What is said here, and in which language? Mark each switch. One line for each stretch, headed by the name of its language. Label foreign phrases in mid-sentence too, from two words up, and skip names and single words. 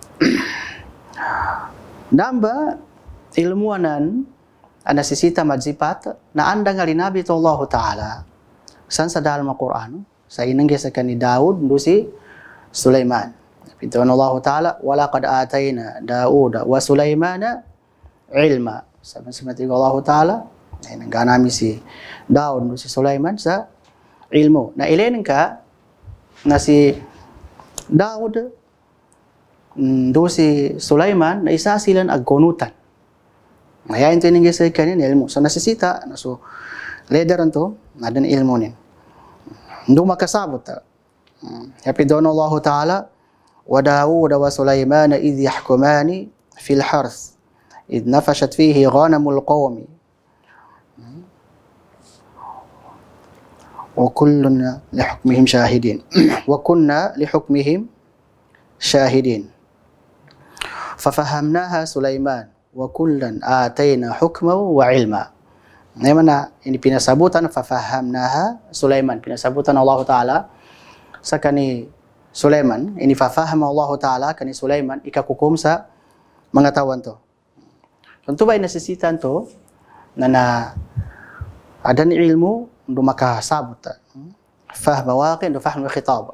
Maguindanaon: namba ilmuanan ana sisita madzipat na anda ngali nabi to
Arabic: الله تعالى
Maguindanaon: san sa dalam Al-Quran sa inangge sa kani Daud si Sulaiman pintuan
Arabic: الله تعالى ولقد آتينا داود وسليمان علما
Maguindanaon: sama-sama
Arabic: الله تعالى
Maguindanaon: nangganami si Daud si Sulaiman sa ilmu na ilen ka na si Daud si Sulaiman na isa silan agkonutan ngayon ito inangge sa kani ilmu so nasisita na so leader anto na dan ilmu nin ndo makasabot happy doon
Arabic: الله تعالى وداود وسليمان إذ يحكمان في الحرث إذ نفشت فيه غنم القوم وكلنا لحكمهم شاهدين وكنا لحكمهم شاهدين ففهمناها سليمان وكلا آتينا حكما وعلما.
Maguindanaon: Nah, mana ini pinasabutan fafahamnaha Sulaiman pinasabutan
Arabic: الله تعالى
Maguindanaon: sakani Sulaiman ini fafaham
Arabic: الله تعالى
Maguindanaon: kani Sulaiman ikakukum sa mga tawan to. Tentu ba nasisitan to na ada ni ilmu ndo makasabot
Arabic: فهم واقع
Maguindanaon: ndo
Arabic: فهم خطاب.